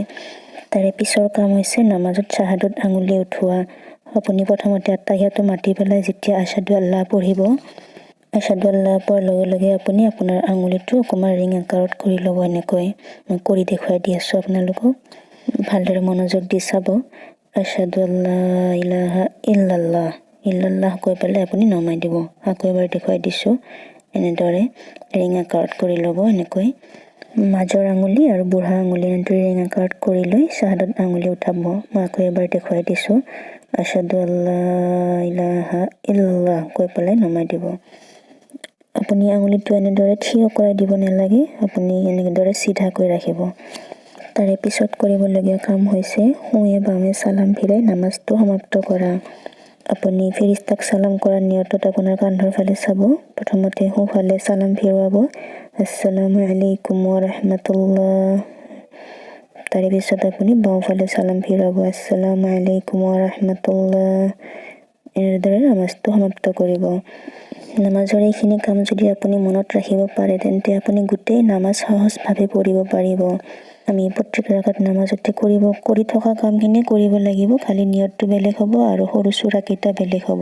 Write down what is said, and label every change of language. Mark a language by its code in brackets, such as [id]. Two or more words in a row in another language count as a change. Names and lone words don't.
[as] তাৰে পিছৰ কাম হৈছে নামাজত শ্বাহাদত আঙুলি উঠোৱা। আপুনি প্ৰথমতে আত্তাহিয়াটো মাতি পেলাই যেতিয়া [ar] أشهد ألا [as] পঢ়িব, [ar] أشهد ألا [as] পোৱাৰ লগে লগে আপুনি আপোনাৰ আঙুলিটো অকণমান ৰিং আকাৰত কৰি ল'ব, এনেকৈ। মই কৰি দেখুৱাই দি আছোঁ আপোনালোকক। ভালদৰে মনোযোগ দি চাব। [ar] أشهد ألا إله إلا الله، إلا الله [as] কৈ পেলাই আপুনি নমাই দিব। আকৌ এবাৰ দেখুৱাই দিছোঁ। এনেদৰে ৰিং আকাৰত কৰি ল'ব, এনেকৈ। মাজৰ আঙুলি আৰু বুঢ়া আঙুলি এনেদৰে ৰিং আকাৰত কৰি লৈ শ্বাহাদত আঙুলি উঠাব। মই আকৌ এবাৰ দেখুৱাই দিছোঁ। [ar] أشهد ألا إله إلا الله [as] কৈ পেলাই নমাই দিব। আপুনি আঙুলিটো এনেদৰে থিয় কৰাই দিব নালাগে, আপুনি এনেদৰে চিধাকৈ ৰাখিব। তাৰে পিছত কৰিবলগীয়া কাম হৈছে সোঁৱে বামে চালাম ফিৰাই নামাজটো সমাপ্ত কৰা। আপুনি ফেৰিস্তাক চালাম কৰাৰ নিয়তত আপোনাৰ কান্ধৰ ফালে চাব। প্ৰথমতে সোঁফালে চালাম ফিৰুৱাব, [ar] السلام عليكم ورحمة الله. [as] তাৰে পিছত আপুনি বাওঁফালে চালাম ফিৰুৱাব, [ar] السلام عليكم ورحمة الله. [as] এনেদৰে নামাজটো সমাপ্ত কৰিব। নামাজৰ এইখিনি কাম যদি আপুনি মনত ৰাখিব পাৰে তেন্তে আপুনি গোটেই নামাজ সহজভাৱে পঢ়িব পাৰিব। আমি প্ৰত্যেক ৰাকাত নামাজতে কৰি থকা কামখিনি কৰিব লাগিব, খালি নিয়তটো বেলেগ হ'ব আৰু সৰু সূৰা কেইটা বেলেগ হ'ব।